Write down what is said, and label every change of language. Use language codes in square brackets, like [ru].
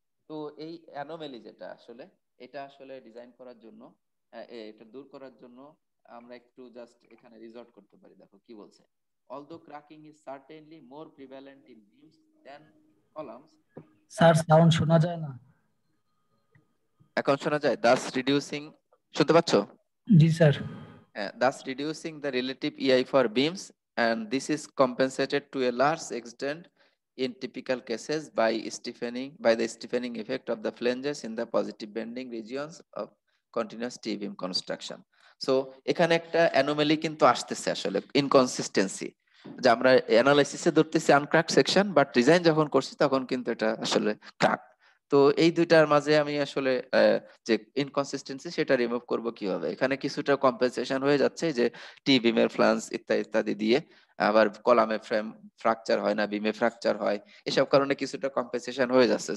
[bn] তো এই অ্যানোমেলি যেটা আসলে, এটা আসলে ডিজাইন করার জন্য এটা দূর করার জন্য আমরা একটু জাস্ট এখানে রিসর্ট করতে পারি। দেখো কি বলছে, [en] although cracking is certainly more prevalent in beams than columns, [bn] sir sound শোনা যায় না। এখন শোনা যায়? [en] thus reducing, [bn] শুনতে পাচ্ছো? জি sir. [en] Thus reducing the relative EI for beams, and this is compensated to a large extent in typical cases by the stiffening effect of the flanges in the positive bending regions of continuous T beam construction. [bn] So এখানে একটা anomaly কিন্তু আসতেছে আসলে, inconsistency, যে আমরা অ্যানালাইসিসে ধরতেছি আনক্রাক section, but design যখন করছি তখন কিন্তু এটা আসলে ক্রাক। তো এই দুইটার মাঝে আমি আসলে যে ইনকনসিস্টেন্সি সেটা রিমুভ করব কিভাবে? এখানে কিছুটা কম্পেনসেশন হয়ে যাচ্ছে যে টি বিমের ফ্লান্স ইত্যাদি ইত্যাদি দিয়ে, আবার কলামে ফ্রেম ফ্র্যাকচার হয় না, বিমে ফ্র্যাকচার হয়, এসব কারণে কিছুটা কম্পেনসেশন হয়ে যাচ্ছে।